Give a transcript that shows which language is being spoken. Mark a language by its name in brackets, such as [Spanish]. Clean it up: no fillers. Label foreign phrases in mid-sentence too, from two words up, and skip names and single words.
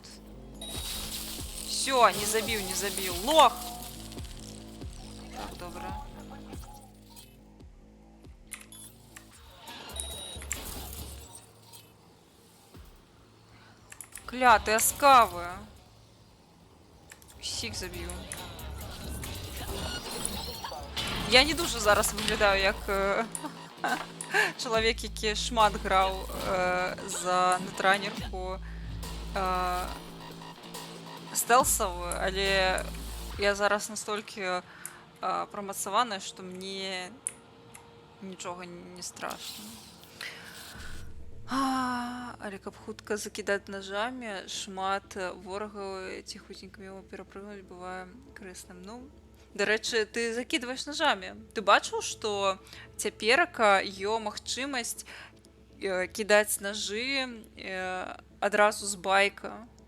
[Belarusian] Всё, не забіў, лох! Так, добра. Клятыя скавы. [Ukrainian] Всіх заб'ю. Я не дуже зараз виглядаю як чоловік, який шмат грав за нетранерку стелсову, але я зараз настільки промацована, що мені нічого не страшно. [Belarusian] Але каб хутка закидаць ножамі, шмат ворагаў ціхутенька мімо перапрыгнуць бывае карысным. Ну, дарэчы, ты закидваеш ножамі. Ты бачыў, што цяперака ё магчымасць кідаць ножы адразу з байка.